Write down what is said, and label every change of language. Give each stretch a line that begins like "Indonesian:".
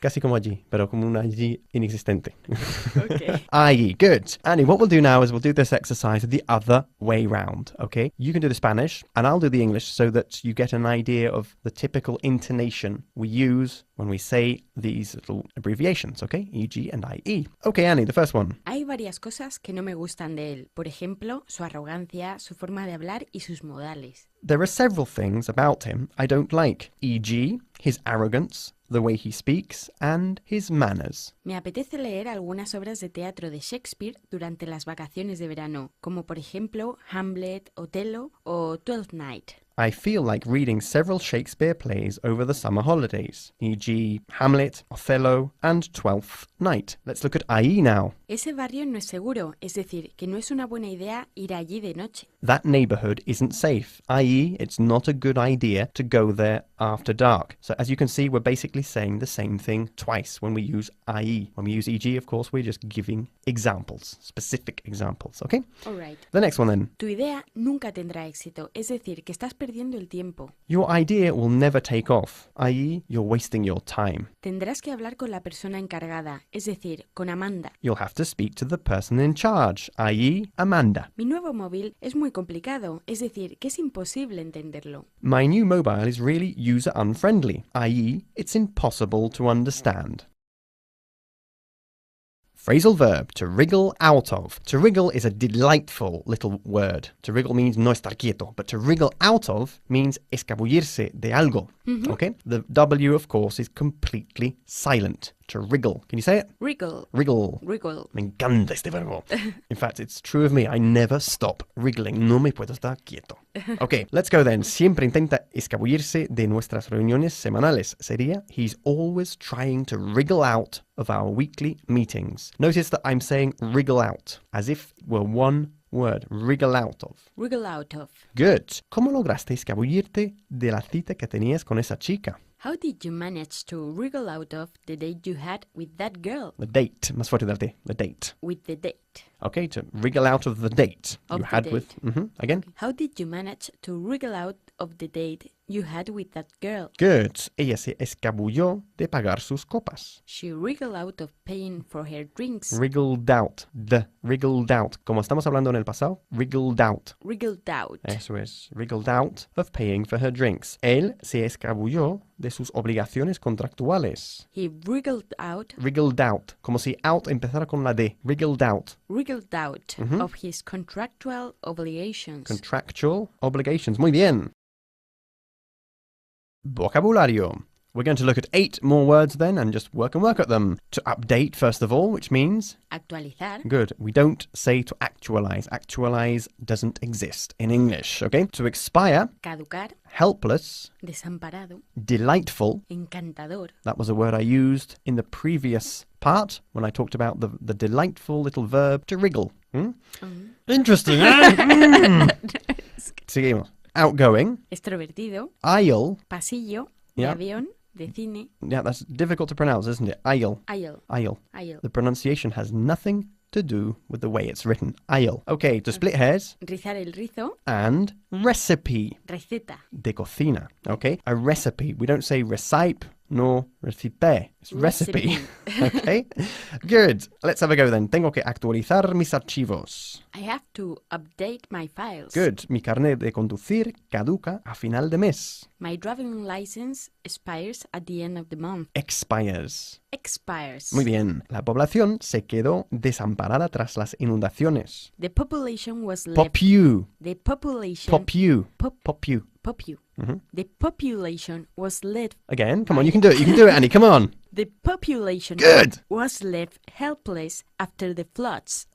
Spanish: Casi como allí, pero como un allí inexistente.
English: Okay. IE, good. Annie, what we'll do now is we'll do this exercise the other way round, okay? You can do the Spanish, and I'll do the English so that you get an idea of the typical intonation we use when we say these little abbreviations, okay? E.g. and I.e. Okay, Annie, the first one.
Spanish: Hay varias cosas que no me gustan de él. Por ejemplo, su arrogancia, su forma de hablar y sus modales.
English: There are several things about him I don't like, e.g., his arrogance, the way he speaks, and his manners.
Spanish: Me apetece leer algunas obras de teatro de Shakespeare durante las vacaciones de verano, como por ejemplo Hamlet, Othello o Twelfth Night.
English: I feel like reading several Shakespeare plays over the summer holidays, e.g. Hamlet, Othello, and Twelfth Night. Let's look at IE now.
Spanish: Ese barrio no es seguro, es decir, que no es una buena idea ir allí de noche.
English: That neighborhood isn't safe, i.e. it's not a good idea to go there after dark. So as you can see, we're basically saying the same thing twice when we use IE. When we use EG, of course, we're just giving examples, specific examples, okay? All right. The next one then.
Spanish: Tu idea nunca tendrá éxito, es decir, que estás perdiendo el tiempo.
English: Your idea will never take off, i.e. you're wasting your time.
Spanish: Tendrás que hablar con la persona encargada, es decir, con Amanda.
English: You'll have to speak to the person in charge, i.e. Amanda.
Spanish: Mi nuevo móvil es muy complicado, es decir, que es imposible entenderlo.
English: My new mobile is really user-unfriendly, i.e. it's impossible to understand. Phrasal verb, to wriggle out of. To wriggle is a delightful little word. To wriggle means
Spanish: no estar quieto,
English: but to wriggle out of means
Spanish: escabullirse de algo.
English: Okay? The W, of course, is completely silent. To wriggle. Can you say it? Wriggle. Wriggle. Wriggle.
Spanish: Me encanta este verbo.
English: In fact, it's true of me. I never stop wriggling.
Spanish: No me puedo estar quieto.
English: Okay, let's go then.
Spanish: Siempre intenta escabullirse de nuestras reuniones semanales. Sería,
English: he's always trying to wriggle out of our weekly meetings. Notice that I'm saying wriggle out, as if it were one word. Wriggle out of. Wriggle out of. Good.
Spanish: ¿Cómo lograste escabullirte de la cita que tenías con esa chica?
English: How did you manage to wriggle out of the date you had with that girl? The date.
Spanish: Más fuerte del T.
English: The date. With the date. Okay, to wriggle out of the date Of you the had date. with... Again? How did you manage to wriggle out of the date you had with that girl? Good. Ella se escabulló de pagar sus copas. She wriggled out of paying for her drinks. Wriggled out. Wriggled out.
Spanish: Como estamos hablando en el pasado,
English: wriggled out. Wriggled out.
Spanish: Eso es.
English: Wriggled out of paying for her drinks.
Spanish: Él se escabulló de sus obligaciones contractuales.
English: He wriggled out. Wriggled out.
Spanish: Como si out empezara con la D. Wriggled out.
English: Wriggled out of his contractual obligations. Contractual obligations.
Spanish: Muy bien. Vocabulario.
English: We're going to look at 8 more words then and just work at them. To update, first of all, which means...
Spanish: Actualizar.
English: Good. We don't say to actualize. Actualize doesn't exist in English, okay? To expire,
Spanish: Caducar.
English: helpless,
Spanish: Desamparado.
English: delightful.
Spanish: Encantador.
English: That was a word I used in the previous part when I talked about the delightful little verb to wriggle. Interesting, eh?
Spanish: Seguimos.
English: Outgoing,
Spanish: Extrovertido.
English: aisle.
Spanish: Pasillo. De
English: Yeah.
Spanish: avión. De cine.
English: Yeah, that's difficult to pronounce, isn't it? Aisle. Aisle. Aisle. Aisle. The pronunciation has nothing to do with the way it's written. Aisle. Okay, to split hairs.
Spanish: Rizar el rizo.
English: And recipe.
Spanish: Receta. De cocina.
English: Okay? A recipe. We don't say recipe nor recipe. It's recipe. Okay? Good. Let's have a go then.
Spanish: Tengo que actualizar mis archivos.
English: I have to update my files. Good.
Spanish: Mi carnet de conducir caduca a final de mes.
English: My driving license expires at the end of the month. Expires. Expires. Muy bien.
Spanish: La población se quedó desamparada tras las inundaciones.
English: The population was left. Popu. The population. Popu. Pop- Popu. Popu. The population was left. Again. Come on, you can do it. You can do it, Annie. Come on. The population Good. was left helpless after the floods.